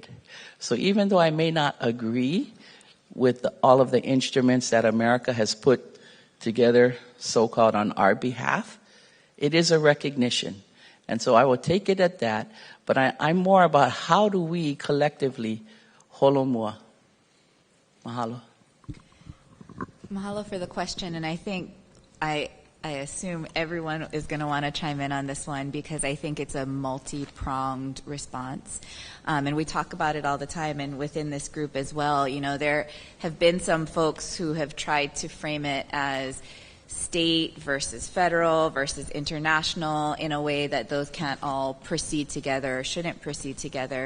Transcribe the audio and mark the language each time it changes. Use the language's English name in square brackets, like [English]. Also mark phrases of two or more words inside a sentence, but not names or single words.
[English] So even though I may not agree with all of the instruments that America has put together, so-called on our behalf, it is a recognition. And so I will take it at that, but I'm more about how do we collectively holomua. Mahalo. Mahalo for the question, and I think I assume everyone is going to want to chime in on this one, because I think it's a multi-pronged response. And we talk about it all the time, and within this group as well. There have been some folks who have tried to frame it as state versus federal versus international in a way that those can't all proceed together or shouldn't proceed together.